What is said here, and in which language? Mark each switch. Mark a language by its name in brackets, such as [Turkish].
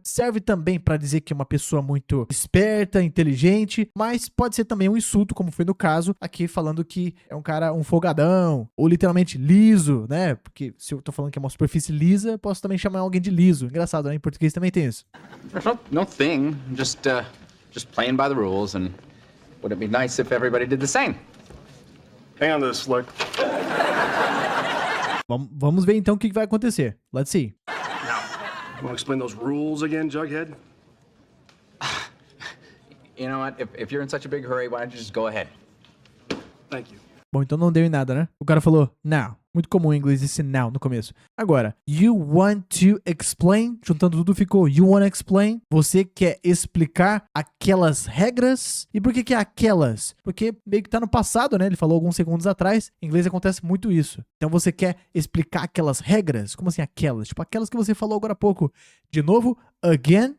[Portuguese] Serve também para dizer que é uma pessoa muito esperta, inteligente, mas pode ser também um insulto, como foi no caso aqui, falando que é um cara, um folgadão, ou literalmente liso, né? Porque se eu tô falando que é uma superfície lisa, posso também chamar alguém de liso. Engraçado, né? Em português também tem isso. [English] No thing, just playing by the rules, and would it be nice if everybody did the same? Hang on to this, Slick. [Portuguese] Vamos ver então o que vai acontecer. [English] Let's see. Want to explain those rules again, Jughead? You know what? If you're in such a big hurry, why don't you just go ahead? Thank you. [Portuguese] Bom, então não deu em nada, né? O cara falou now. Muito comum em inglês esse now no começo. [English] Agora, you want to explain? [Portuguese] Juntando tudo ficou [English] you want to explain? [Portuguese] Você quer explicar aquelas regras? E por que é aquelas? Porque meio que tá no passado, né? Ele falou alguns segundos atrás. Em inglês acontece muito isso. Então você quer explicar aquelas regras? Como assim aquelas? Tipo aquelas que você falou agora há pouco. De novo, again.